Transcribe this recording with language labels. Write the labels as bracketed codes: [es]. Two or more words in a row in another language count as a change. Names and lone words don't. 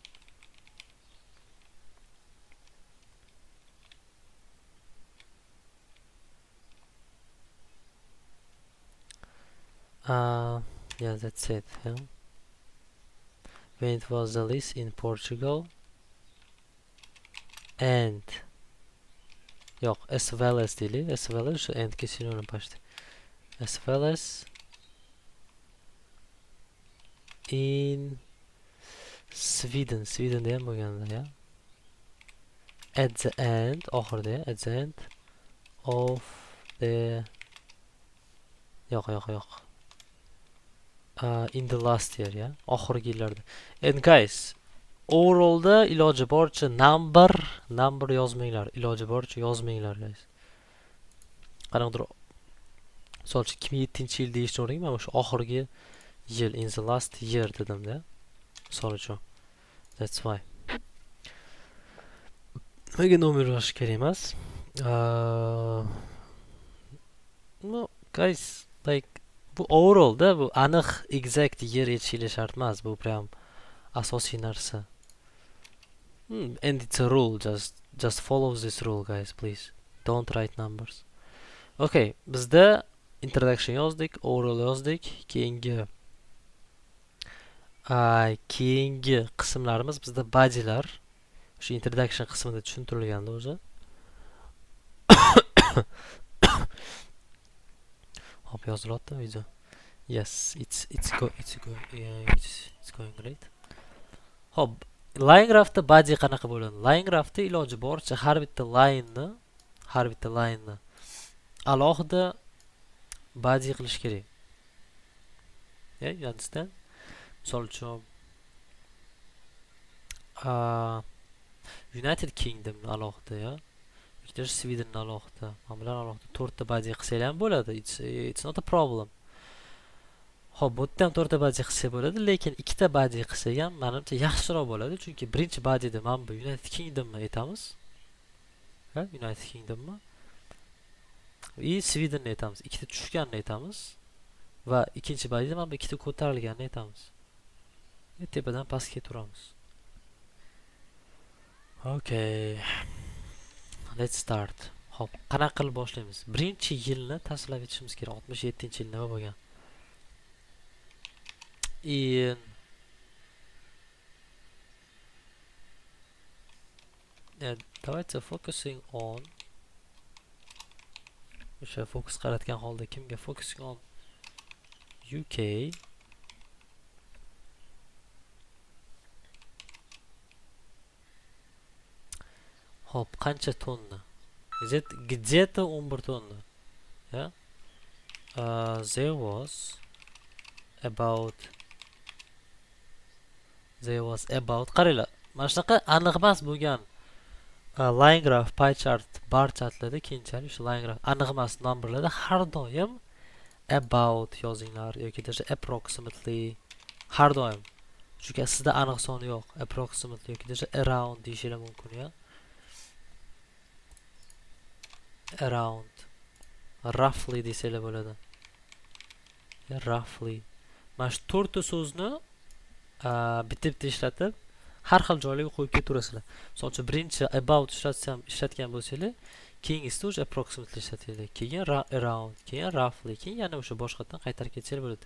[en] Yeah, that's it. Yeah. When it was the least in Portugal, and yo'q, as well as deylik, as well as [uz] shu endga sinonim [en] почти. As well as in Sweden [uz] ham bo'lganda, [en] ya. At the end, oxirida, at the end of the yo'q. In the last year, [uz] ya, oxirgi yillarda. [en] And guys, [uz] overallda iloji boricha number yozmanglar, iloji boricha yozmanglar, guys. Qanaqadir misol uchun 2007-yil deyishni o'rning, men o'sha oxirgi yil, [en] in the last year dedim-da. [uz] Misol uchun. [en] That's why. [uz] Nimaga nomer yozish kerak emas? [en] No, guys, like [uz] bu overall da, bu aniq exact yer yetishiga shart emas, bu prям asosiy narsa. [en] And it's a rule, just follow this rule, guys, please. Don't write numbers. [uz] Okay, bizda introduction yozdik, overall yozdik, keyingi qismlarimiz bizda body'lar. Shu introduction qismida tushuntirilgandi o'zi. Hop, yozilyapti video. [en] Yes, it's going great. [uz] Hop, [en] line graphda [uz] body qanaqa bo'ladi? [en] Line graphda [uz] iloji boricha har bitta line'ni alohida body qilish kerak. [en] Yeah, you understand? [uz] Misol uchun United Kingdom alohida, ya. Yoki Sweden alohida, mana bular alohida 4 ta body qilsanglar ham bo'ladi. [en] It's not a problem. [uz] Xo'p, bu yerda ham 4 ta baji qilsa bo'ladi, lekin 2 ta baji qilsa ham menimcha yaxshiroq bo'ladi, chunki birinchi bajida mana bu United Kingdomni aytamiz. Ha, United Kingdommi? И Swedenni aytamiz. Ikkita tushganini aytamiz va ikkinchi bajida mana bu ikkita ko'tarilganini aytamiz. Tepadan pastga turamiz. [en] Okay. Let's start. [uz] Hop, qanaqa qilib boshlaymiz? Birinchi yilni tashlab etishimiz kerak. 67-yil nima bo'lgan? Давайте [en] focusing on [uz] o'sha fokus qaratgan holda kimga [en] focusing on UK [uz] hop qancha tonna где-то 11 tonna yeah? [en] There was about [uz] qaranglar mana shunaqa aniq emas bo'lgan [en] line graph, pie chart, bar chartlarda [uz] keyinchalik shu [en] line graph [uz] aniq emas numberlarda har doim about yozinglar yoki даже approximately har doim. Chunki sizda aniq soni yo'q. Approximately yoki даже around deyishinglar mumkin ya. Around. Roughly desanglar bo'ladi. Ya roughly. Mana shu 4 ta so'zni bitta ishlatib har xil joylarga qo'yib ketaverasizlar. Misol uchun birinchi about ishlatgan bo'lsanglar, keyingisida o'sha approximately ishlatinglar, keyin around, keyin roughly, keyin yana o'sha boshqadan qaytarib ketsanglar bo'ladi.